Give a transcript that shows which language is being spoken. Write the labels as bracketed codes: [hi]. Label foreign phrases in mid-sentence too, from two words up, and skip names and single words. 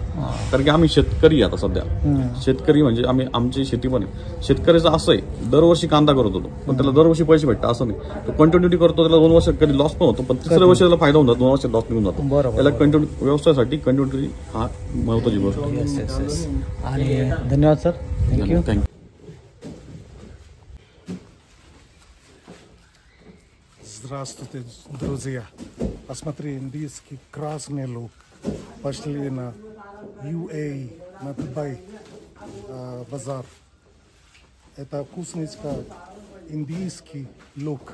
[mr] कारण की आम्ही शेतकरी आता सध्या शेतकरी म्हणजे आमची शेती पण आहे. शेतकऱ्याचं असं आहे, दरवर्षी कांदा करत होतो पण त्याला दरवर्षी पैसे भेटतात असं नाही. तो कंटिन्युटी करतो, त्याला 2 वर्ष कधी लॉस पण होतो, पण तिसऱ्या वर्षी त्याला फायदा होऊन जातो, 2 वर्ष लॉस निघून जातो. त्याला कंटिन्युटी व्यवसायासाठी कंटिन्युटी हा महत्वाची गोष्ट आहे. आणि धन्यवाद सर. थँक्यू. [ru] Здравствуйте, друзья. Посмотри, индийский красный лук. Пошли на UAE, на Дубай базар. Это вкусненько индийский лук.